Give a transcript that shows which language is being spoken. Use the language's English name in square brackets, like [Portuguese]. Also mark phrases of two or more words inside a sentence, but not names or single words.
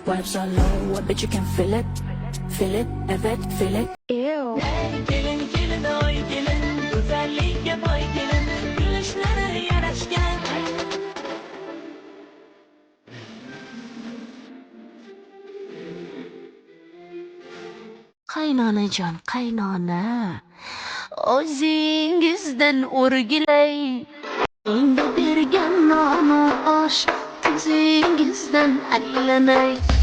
[English] Vibes are low, I bet you can feel it. Feel it, evet, feel it. Ew. [Turkish] Gelin gelin oy gelin, güzellik yap oy gelin, gülüşleri yaraşken. [Uzbek] Qaynanajon, qaynona, o'zingizdan o'rgilay. Menga bergan nonush, tuzingizdan aylanay.